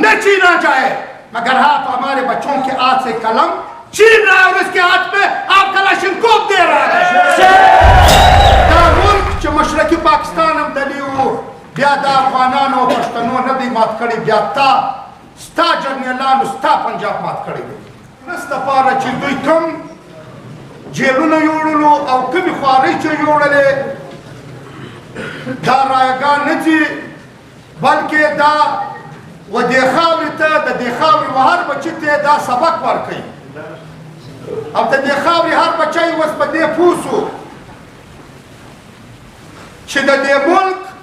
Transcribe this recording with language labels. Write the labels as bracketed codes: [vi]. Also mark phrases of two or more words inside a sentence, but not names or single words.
[ur] چھینا جائے، مگر آپ ہمارے بچوں کے ہاتھ سے قلم چھین رہا ہے اور اس کے ہاتھ میں آپ کلاشنکوف دے رہا ہے. [ps] دا मुल्क چې مشرقي پاکستان هم دلیو بیا د افغانانو پښتنو نه دی مات کړی، بیا ستا جرنیلانو ستا پنجاب مات کړی دی. مرسته پاره چې دوی کوم جیلونه جوړولو او کومې خوارۍ چې جوړلې دا رایګان نه دي، بلکې دا و دې خاورې ته د دې خاورې و هر بچي ته دا سبق ورکوي او د دې خاورې هر بچی اوس په دې پوه سو چې د دې ملک